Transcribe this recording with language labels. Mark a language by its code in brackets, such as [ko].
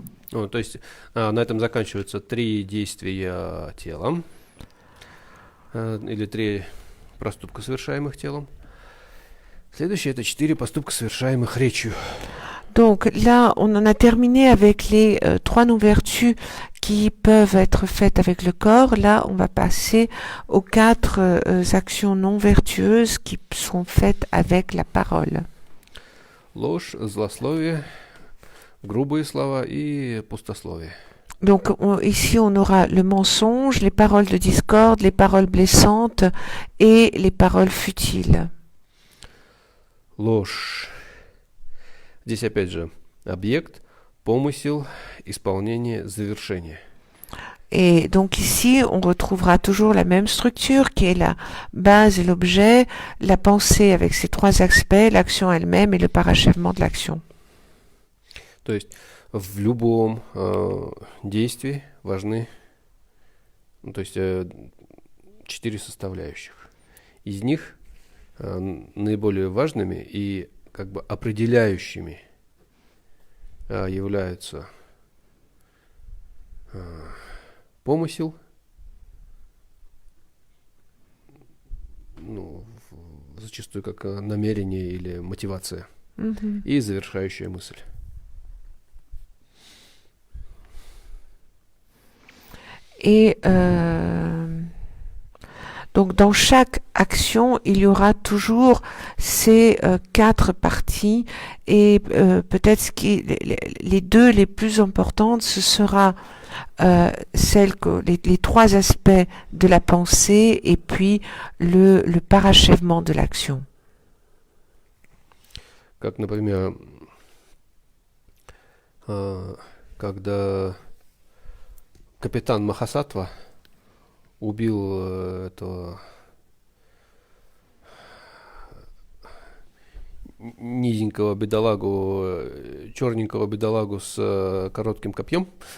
[ru] То есть на этом заканчиваются 3 действия телом, или 3 проступка, совершаемых телом. Следующее – это 4 поступка, совершаемых речью. [fr] Donc là, on en a terminé avec les 3 non-vertus qui peuvent être faites avec le corps. Là, on va passer aux 4 actions non vertueuses qui sont faites avec la parole. [ru] Ложь, злословие, грубые слова и пустословие. [fr] Donc ici, on aura le mensonge, les paroles de discorde, les paroles blessantes et les paroles futiles. [ru] Ложь. Здесь опять же объект, помысел, исполнение, завершение. [fr] Et donc ici, on retrouvera toujours la même structure qui est la base et l'objet, la pensée avec ses 3 aspects, l'action elle-même et le parachèvement de l'action. [ru] То есть в любом действии важны, то есть 4 составляющих. Из них наиболее важными и как бы определяющими являются помысел, зачастую как намерение или мотивация, и завершающая мысль. [fr] Et donc dans chaque action, il y aura toujours ces 4 parties et peut-être les 2 les plus importantes, ce sera les 3 aspects de la pensée et puis le parachèvement de l'action. [ru] Как, например, когда капитан Махасатва убил этого низенького бедолагу, черненького бедолагу с коротким копьем,